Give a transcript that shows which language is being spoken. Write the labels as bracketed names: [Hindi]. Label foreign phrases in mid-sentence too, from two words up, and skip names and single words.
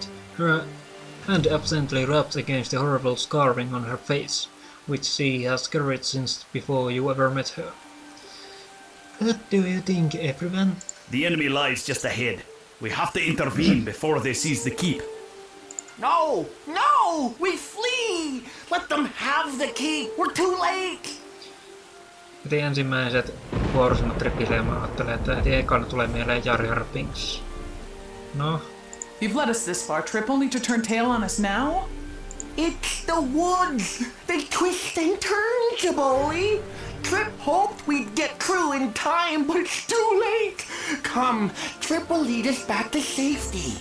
[English] Her hand absently rubs against the horrible scarring on her face, which she has carried since before you ever met her. What do you think, everyone? The enemy lies just ahead. We have to intervene before they seize the keep. No! No! We flee! Let them have the keep! We're too late! [Finnish] Heti ensimmäiset vuorosanat ripilee, mä ajattelen, että heti ekana tulee mieleen Jar Jar Binks. No? [English] You've led us this far, Trip, only to turn tail on us now? It's the woods! They twist and turn, Jaboli! Trip hoped we'd get through in time, but it's too late! Come, Trip will lead us back to safety.